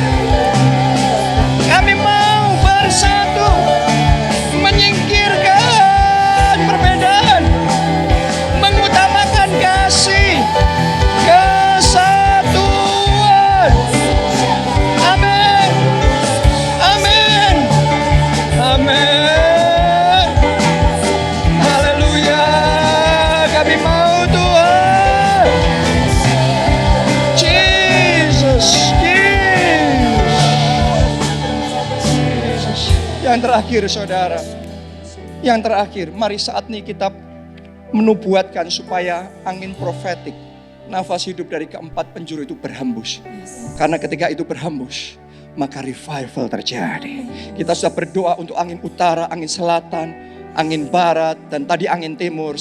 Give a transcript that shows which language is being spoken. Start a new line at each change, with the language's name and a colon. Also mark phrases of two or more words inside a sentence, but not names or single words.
Indonesian: Kami mau bersatu, menyingkirkan perbedaan, mengutamakan kasih, kesatuan. Amin. Amin. Amin. Haleluya. Kami mau Tuhan. Jesus. Jesus. Yang terakhir saudara. Yang terakhir, mari saat ini kita menubuatkan supaya angin profetik, nafas hidup dari keempat penjuru itu berhembus. Karena ketika itu berhembus, maka revival terjadi. Kita sudah berdoa untuk angin utara, angin selatan, angin barat, dan tadi angin timur.